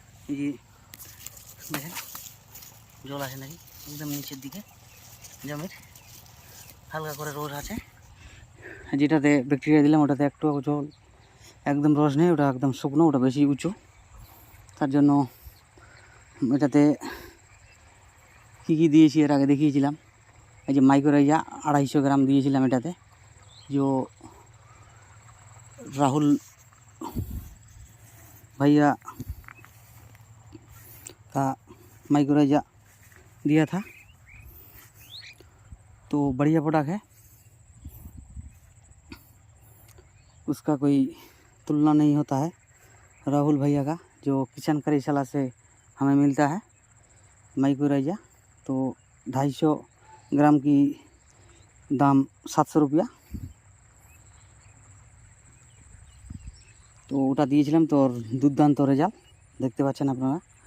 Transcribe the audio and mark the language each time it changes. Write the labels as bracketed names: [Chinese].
[Bangla] এই যে দেখেন জল আছে নাকি, একদম নিচের দিকে জমির হালকা করে রোদ আছে, যেটাতে ব্যাকটেরিয়া দিলাম ওটাতে একটু জল একদম রস নেই, ওটা একদম শুকনো, ওটা বেশি উঁচু। তার জন্য এটাতে কী কী দিয়েছি এর আগে দেখিয়েছিলাম। এই যে মাইক্রোরাইজা 250 গ্রাম দিয়েছিলাম এটাতে, যে [Hindi] राहुल भैया का माइक्रोराइजा दिया था, तो बढ़िया प्रोडक्ट है, उसका कोई तुलना नहीं होता है। राहुल भैया का जो किचन करेशाला से हमें मिलता है माइक्रोराइजा, तो 250 ग्राम की दाम 700 रुपया। [Bangla] তো ওটা দিয়েছিলাম, তো দুর্দান্ত রেজাল্ট দেখতে পাচ্ছেন আপনারা।